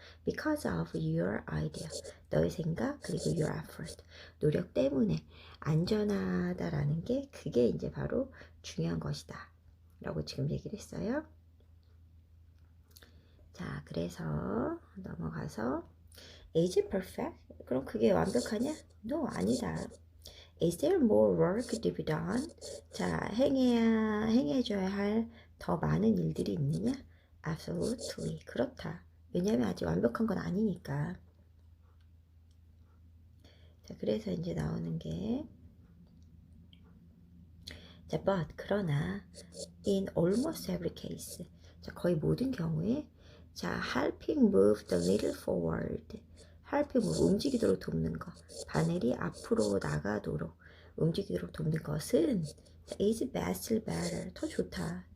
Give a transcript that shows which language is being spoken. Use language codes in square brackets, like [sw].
[en] Because of your idea. [ko] 너의 생각 그리고 [en] your effort. [ko] 노력 때문에 안전하다라는 게 그게 이제 바로 중요한 것이다. 라고 지금 얘기를 했어요. 자, 그래서 넘어가서 [en] Is it perfect? [ko] 그럼 그게 완벽하냐? No, 아니다. [en] Is there more work to be done? [ko] 자, 행해줘야 할 더 많은 일들이 있느냐? [en] Absolutely. [ko] 그렇다. 왜냐면 아직 완벽한 건 아니니까. 자, 그래서 이제 나오는 게 자, but 그러나 [en] in almost every case [ko] 자, 거의 모든 경우에 자, [en] helping move the needle forward [ko] helping move 움직이도록 돕는 것 바늘이 앞으로 나가도록 움직이도록 돕는 것은 자, [en] is vastly better [ko] 더 좋다.